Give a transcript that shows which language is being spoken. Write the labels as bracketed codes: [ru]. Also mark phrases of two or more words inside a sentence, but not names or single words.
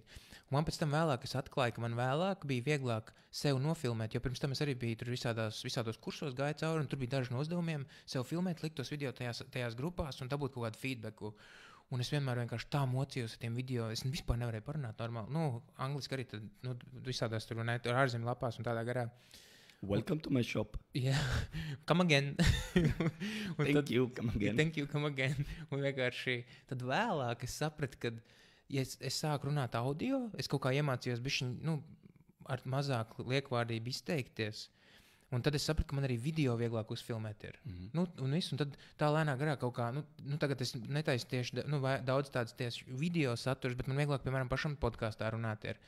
[lv] Un man pēc tam vēlāk es atklāju, ka man vēlāk bija vieglāk sev nofilmēt, jo pirms tam es arī biju tur visādos kursos gāju cauri, un tur bija daži no uzdevumiem sev filmēt, likt tos video tajās grupās un dabūt kaut kādu feedbacku. Un es vienmēr vienkārši tā mocījos ar tiem video. Es vispār nevarēju parunāt normāli. Angliski arī tad, visādās tur un ar ārzemju lapās un tādā garā. [en] Welcome to my shop. Yeah, come again. Thank you, come again. Thank you, come again. [lv] Un vienkārši tad vēlāk es sapratu, ka, ja es sāku runāt audio, es kaut kā iemācījos bišķiņ, ar mazāk liekvārdību izteikties. Un tad es sapratu, ka man arī video vieglāk uzfilmēt ir. Un viss, un tad tā lēnā garā kaut kā, tagad es netaisu tieši daudz tādas tieši video saturs, bet man vieglāk, piemēram, pašam podkāstā runāt ir.